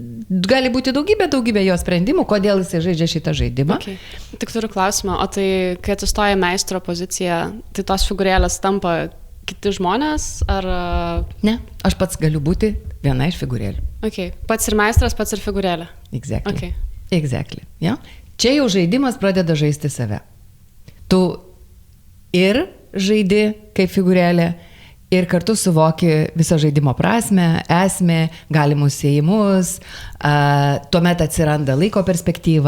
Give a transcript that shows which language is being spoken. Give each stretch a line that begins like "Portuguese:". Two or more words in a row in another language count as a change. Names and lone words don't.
Lithuanian: gali būti daugybė jo sprendimų, kodėl jisai žaidžia šitą žaidimą. Okay. Tik turiu klausimą, o tai, kai atsistoja meistro pozicija, tai tos figūrėlės tampa kiti žmonės, ar... Ne, aš pats galiu būti viena iš figūrėlių. Okay. Pats ir meistras, pats ir figūrėlė. Exactly. Okay. Exactly. Ja? Čia jau žaidimas pradeda žaisti save. Tu ir žaidi kaip figūrėlė, ir kartu suvoki visą žaidimo prasme, esmę, galimus ėjimus, tuomet atsiranda laiko perspektyva.